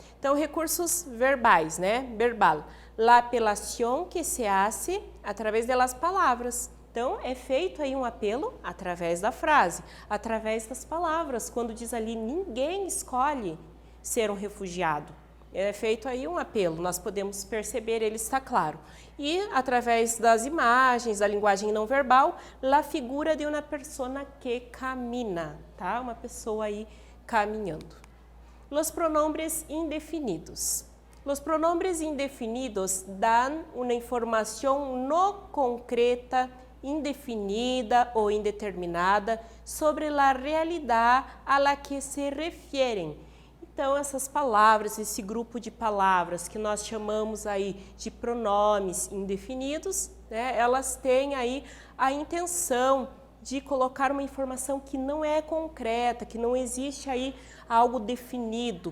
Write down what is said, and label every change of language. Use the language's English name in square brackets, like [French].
[Portuguese] Então, recursos verbais, né? Verbal. [Spanish] La apelación que se hace através de las palavras. [Portuguese] Então, é feito aí um apelo através da frase, através das palavras. Quando diz ali, ninguém escolhe ser um refugiado. É feito aí um apelo, nós podemos perceber, ele está claro. E através das imagens, da linguagem não verbal, [Spanish] la figura de uma persona que camina, [Portuguese] tá? Uma pessoa aí caminhando. [Spanish] Los pronombres indefinidos. Los pronombres indefinidos dan una información no concreta, indefinida ou indeterminada sobre la realidad a la que se refieren. [Portuguese] Então, essas palavras, esse grupo de palavras que nós chamamos aí de pronomes indefinidos, né, elas têm aí a intenção de colocar uma informação que não é concreta, que não existe aí algo definido.